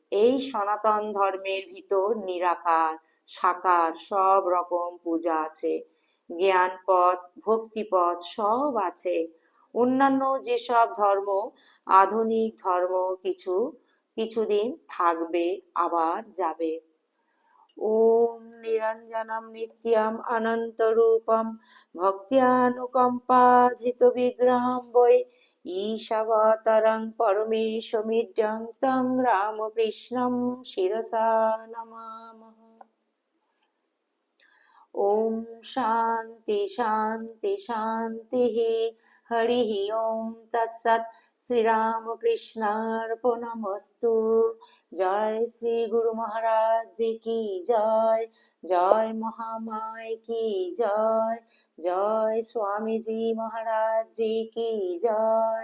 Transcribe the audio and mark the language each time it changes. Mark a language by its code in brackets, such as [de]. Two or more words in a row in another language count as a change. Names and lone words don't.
[bn] এই সনাতন ধর্মের ভিতর নিরাকার, সাকার সব রকম পূজা আছে, জ্ঞান পথ, ভক্তি পথ সব আছে। অন্যান্য যেসব ধর্ম, আধুনিক ধর্ম কিছু কিছুদিন থাকবে আবার যাবে। [sa] ওম নিরঞ্জনম নিত্যম অনন্তরূপম ভক্ত্যানুকম্পাধৃত বিগ্রহম বৈ ঈশাবতারং পরমেশমিড্যং তং রামকৃষ্ণম শিরসা নমামঃ। ওম শান্তি শান্তি শান্তি। হরি ওম তৎসৎ। শ্রীরামকৃষ্ণার্পণমস্তু। [hi] जय श्री गुरु महाराज जी की जय। जय महामाय की जय। जय स्वामीजी महाराज जी की जय।